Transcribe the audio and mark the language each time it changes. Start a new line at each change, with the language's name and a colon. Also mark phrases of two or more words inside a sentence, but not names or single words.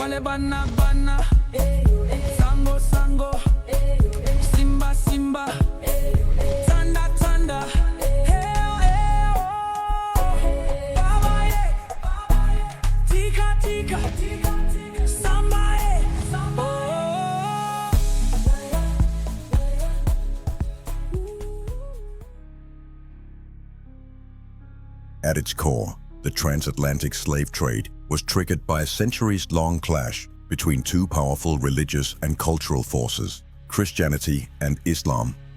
English: bana bana, sango sango, simba simba, tanda tanda, heo heo, baba ye, tika tika, samba ye, oh. At its core, the transatlantic slave trade was triggered by a centuries-long clash between two powerful religious and cultural forces, Christianity and Islam.